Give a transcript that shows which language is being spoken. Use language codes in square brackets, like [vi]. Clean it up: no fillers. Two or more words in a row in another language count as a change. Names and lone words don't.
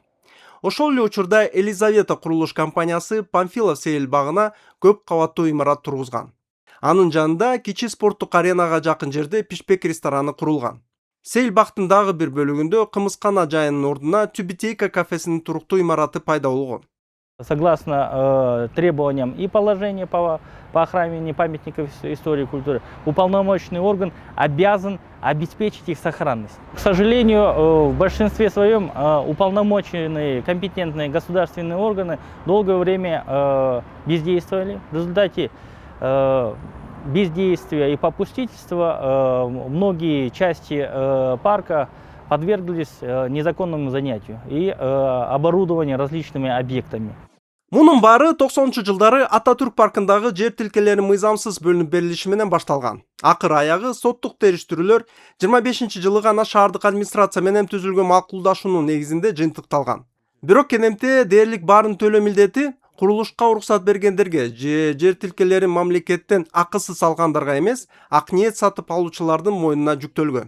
[ky] Ошол эле учурда Елизавета курулуш компаниясы Памфилов Сейил багына көп кабаттуу имарат тургузган. Анын жанында кичи спорттук аренага жакын жерде пишпек рестораны курулган. Сейил бактын дагы бир бөлүгүндө кымызкана жайынын ордуна Тюбетейка кафесинин туруктуу имараты пайда болгон. [ru] Согласно требованиям и положения по охране памятников истории и культуры, уполномоченный орган обязан обеспечить их сохранность. К сожалению, в большинстве своем уполномоченные компетентные государственные органы долгое время бездействовали. В результате бездействия и попустительства многие части парка подверглись незаконному занятию и оборудованию различными объектами. [ky] Мунун баары 90-жылдары Ататүрк паркындагы жер тилкелери мыйзамсыз бөлүнүп берилиши менен башталган. Акыр аягы соттук териштирүүлөр 25-жылы гана шаардык администрация менен түзүлгөн макулдашуунун негизинде жыйынтыкталган. Бирок кенемте дээрлик баарын төлөө милдети курулушка уруксат бергендерге же жер тилкелерин мамлекеттен акысыз алгандарга эмес, ак ниет сатып алуучулардын мойнуна жүктөлгөн.